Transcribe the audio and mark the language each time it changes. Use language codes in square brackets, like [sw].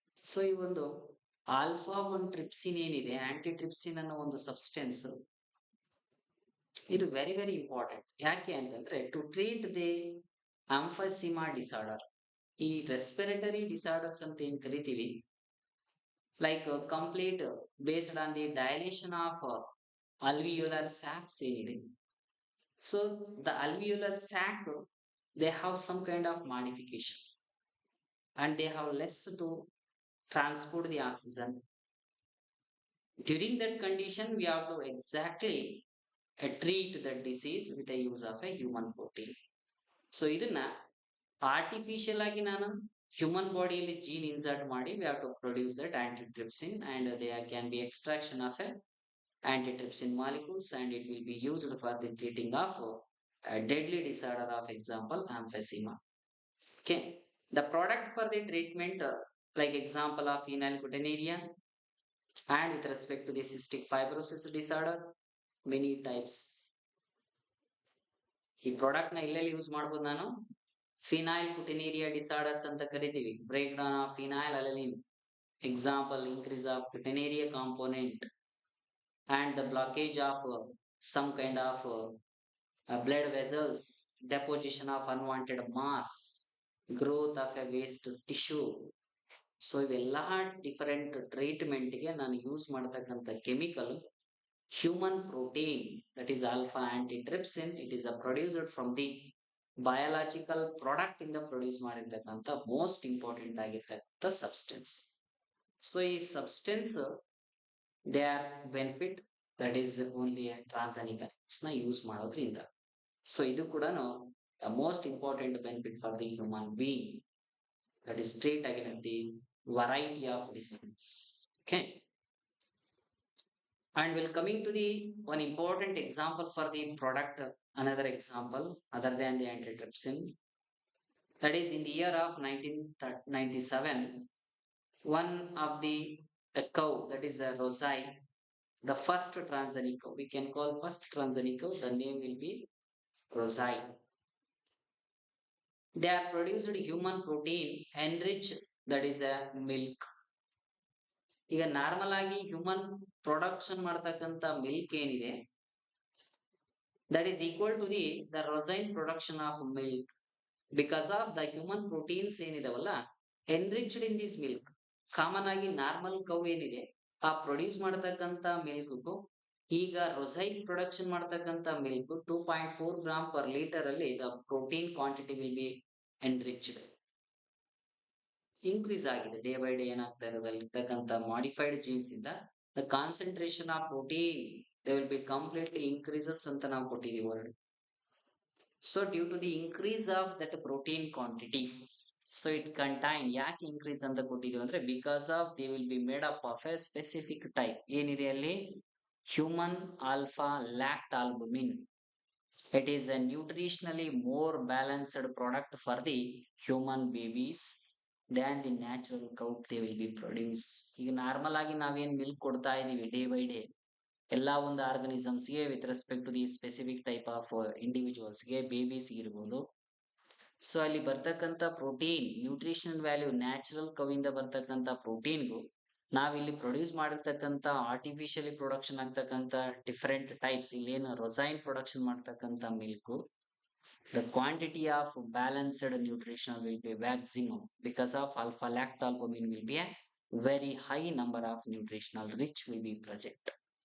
[kn] So ಈ ಒಂದು alpha one trypsin ಏನಿದೆ, ಆಂಟಿಟ್ರಿಪ್ಸಿನ್ ಅನ್ನೋ ಒಂದು ಸಬ್ಸ್ಟೆನ್ಸ್, ಇದು ವೆರಿ ವೆರಿ ಇಂಪಾರ್ಟೆಂಟ್. ಯಾಕೆ ಅಂತಂದ್ರೆ [en] To treat the emphysema disorder. ಈ respiratory disorders [kn] ಅಂತ ಏನ್ ಕರಿತೀವಿ, [en] Like complete based on the dilation of alveolar sacs ಏನಿದೆ. So the alveolar sac, they have some kind of modification and they have less to transport the oxygen. During that condition, we have to exactly treat the disease with the use of a human protein. So [kn] ಇದನ್ನ artificial ಆಗಿ ನಾನು human ಬಾಡಿಯಲ್ಲಿ gene insert ಮಾಡಿ [en] we have to produce that antitrypsin, and there can be extraction of a antitrypsin molecules, and it will be used for the treating of a deadly disorder of example emphysema. Okay, the product for the treatment like example of phenylketonuria, and with respect to the cystic fibrosis disorder, many types. [kn] ಈ product ನ ಎಲ್ಲೆಲ್ಲಿ use ಮಾಡಬಹುದು, ನಾನು phenylketonuria disorders ಅಂತ ಕರಿತೀವಿ. [en] Break down of phenylalanine, example increase of ketonuria component and the blockage of some kind of blood vessels, deposition of unwanted mass, growth of a waste tissue. [kn] So ಇವೆಲ್ಲ different ಟ್ರೀಟ್ಮೆಂಟ್ಗೆ ನಾನು use ಮಾಡತಕ್ಕಂಥ chemical [en] human protein, that is alpha antitrypsin. It is a produced from the biological product in the produce [kn] ಮಾಡಿರ್ತಕ್ಕಂಥ most important ಆಗಿರ್ತಕ್ಕಂಥ substance. [en] so ಈ substance they are benefit that is only ಟ್ರಾನ್ಸಾನಿಕಲ್ಸ್ [kn] ನ use ಮಾಡೋದ್ರಿಂದ. [en] So ಇದು ಕೂಡ most important benefit for the human being, that is treat against the variety of disease. Okay. And we'll coming to the one important example for the product, another example other than the antitrypsin. That is in the year of 1997, one of the a cow, that is a rosai, the first transgenic cow, we can call first transgenic cow, the name will be rosai. They are produced human protein enriched, that is a milk. [kn] ಈಗ normal ಆಗಿ human production ಮಾಡ್ತಕ್ಕಂಥ milk ಏನಿದೆ, [en] That is equal to the ರೊಸೈನ್ production of milk, because of the human proteins ಏನಿದಾವಲ್ಲ enriched in this milk. [kn] Common ಆಗಿ normal cow ಏನಿದೆ ಆ produce ಮಾಡತಕ್ಕಂತ milk ಈಗ ರೊಸೈನ್ production ಮಾಡತಕ್ಕಂತ milk 2.4 gram per litre ಅಲ್ಲಿ the protein quantity will be enriched, increase ಆಗಿದೆ day by day. ಏನಾಗ್ತಾ ಇರೋದ್ರಲ್ಲಿರ್ತಕ್ಕಂಥ modified jeans ಇಂದ the concentration of protein they will be completely increases ಅಂತ ನಾವು ಕೊಟ್ಟಿದೀವಿ word. So due to the increase of that protein quantity, so it contain, ಯಾಕೆ increase ಅಂತ ಕೊಟ್ಟಿದೀವಿ ಅಂದ್ರೆ because of they will be made up of A specific type ಏನಿದೆ ಅಲ್ಲಿ, human alpha ಲ್ಯಾಕ್ಟ್ albumin. [en] It is a nutritionally more balanced product for the human babies than the natural cow they will be produce. [kn] ಈಗ normal ಆಗಿ ನಾವೇನ್ milk ಕೊಡ್ತಾ ಇದೀವಿ day by day ಎಲ್ಲಾ ಒಂದು organisms ಗೆ with respect to the specific type of individuals ಗೆ, babies ಇರ್ಬೋದು. ಸೊ ಅಲ್ಲಿ ಬರ್ತಕ್ಕಂಥ ಪ್ರೋಟೀನ್ ನ್ಯೂಟ್ರಿಷನಲ್ ವ್ಯಾಲ್ಯೂ ನ್ಯಾಚುರಲ್ ಕವಿಂದ ಬರ್ತಕ್ಕಂಥ ಪ್ರೋಟೀನ್ಗೂ ನಾವಿಲ್ಲಿ ಪ್ರೊಡ್ಯೂಸ್ ಮಾಡಿರ್ತಕ್ಕಂಥ ಆರ್ಟಿಫಿಷಿಯಲಿ ಪ್ರೊಡಕ್ಷನ್ ಆಗ್ತಕ್ಕಂಥ ಡಿಫರೆಂಟ್ ಟೈಪ್ಸ್, ಇಲ್ಲೇನು ರೊಸೈನ್ ಪ್ರೊಡಕ್ಷನ್ ಮಾಡ್ತಕ್ಕಂಥ milk, [en] the quantity of balanced nutrition will be maximum because of alpha lactalbumin will be a very high number of nutritional rich will be present.